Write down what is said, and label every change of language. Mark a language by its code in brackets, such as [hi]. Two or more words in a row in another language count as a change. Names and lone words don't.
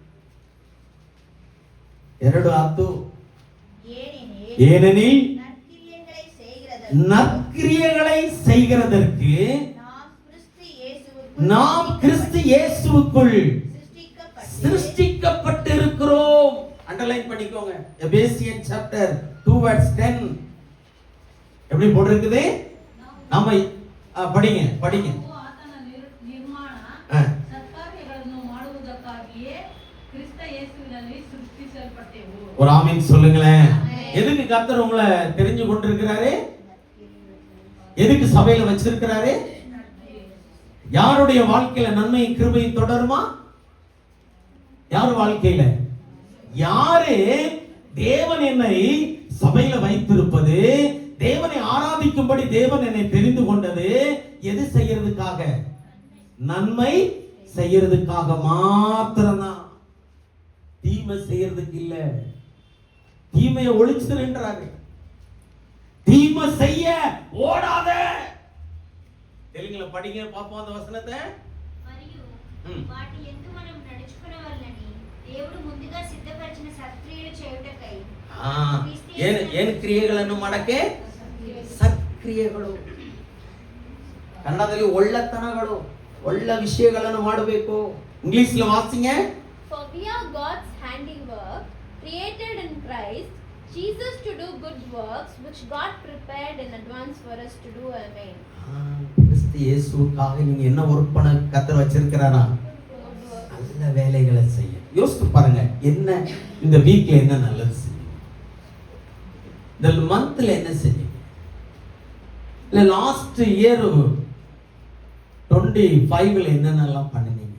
[ta] 2:10 ஏனெனில் நற்கிரியைகளை செய்கிறதற்கு நாம் கிறிஸ்து இயேசுவுக்குள் சிருஷ்டிக்கப்பட்டிருக்கிறோம். அண்டர்லைன் பண்ணிக்கோங்க. எபேசியன் சாப்டர் 2 verse 10 எப்படி போட்டிருக்குது? நாம படிங்க. [kn] ನಾವು ಆತನ ನಿರ್ಮಾಣ ಸತ್ಕಾರ್ಯಗಳನ್ನು ಮಾಡುವುದಕ್ಕಾಗಿಯೇ ಕ್ರಿಸ್ತ ಯೇಸುವಿನಲ್ಲಿ ಸೃಷ್ಟಿಸಲ್ಪಟ್ಟೆವು. [ta] ஒரு ஆமென் சொல்லுங்களேன். எதுக்கு கர்த்தர் உங்களை தெரிஞ்சு கொண்டிருக்கிறாரு? எதுக்கு சபையில வச்சிருக்கிறாரு? யாருடைய வாழ்க்கையில நன்மை கிருபை தொடருமா? யார் வாழ்க்கையில? யாரு தேவன் என்னை சபையில வைத்திருப்பது, தேவனை ஆராதிக்கும்படி தேவன் என்னை தெரிந்து கொண்டது எது செய்யறதுக்காக? நன்மை செய்யறதுக்காக மாத்திரம்தான், தீமை செய்யறதுக்கு இல்ல. தீமையை ஒழிச்சிருன்றாரு. தீமை செய்ய ஓடாத. தெலுங்குல படிங்க பாப்போம் அந்த வசனத்தை. [te] మరియు వాటి యందు మనం నడుచుకొనవలెనని దేవుడు ముందుగా సిద్ధపరిచిన సత్క్రియలు చేయుటకై [kn] ಏನು ಕ್ರಿಯೆಗಳನ್ನು ಮಾಡಕ್ಕೆ? ಸತ್ಕ್ರಿಯೆಗಳು. ಕನ್ನಡದಲ್ಲಿ ಒಳ್ಳೆತನಗಳು, ಒಳ್ಳೆ ವಿಷಯಗಳನ್ನು ಮಾಡಬೇಕು. [ta] இங்கிலீஷ்ல வாசிங்க. [en] For we are God's handiwork, created in Christ Jesus to do good works which God prepared in advance for us to do. Amen. [ta] கிறிஸ்து இயேசுவுக்காக நீங்க என்ன ஒர்க் பண்ண கர்த்தர் வச்சிருக்கிறாரா? நல்ல வேலைகளை செய்ய. யோசித்து பாருங்க, என்ன இந்த வீக்ல என்ன நல்லது செய்யும், இந்த மந்த்ல என்ன செய்யும், இல்ல [en] last year [ta] 25ல என்னென்னலாம் பண்ணுனீங்க?